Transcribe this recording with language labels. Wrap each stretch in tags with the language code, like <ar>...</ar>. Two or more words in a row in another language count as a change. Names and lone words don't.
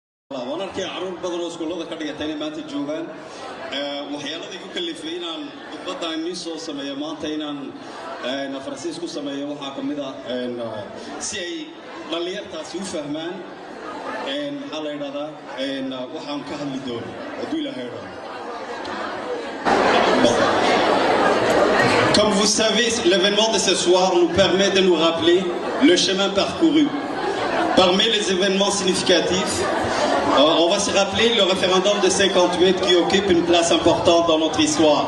<so>وانا arkay caruur badan oo iskuulada ka dhigatay maanta joogan waxyaaladii ku kalifay inaan khudbadda aan soo sameeyo maanta inaan Faransiis ku sameeyo waxa kamid ah si ay dhalinyartaasi u fahmaan waxa la yiraahdaa waxaan ka hadli doono haduu Ilaahay raaco.</so> <fr>Comme vous savez, l'événement de ce soir nous permet de nous rappeler le chemin parcouru. Parmi les événements significatifs, on va se rappeler le référendum de 58 qui occupe une place importante dans notre histoire.</fr>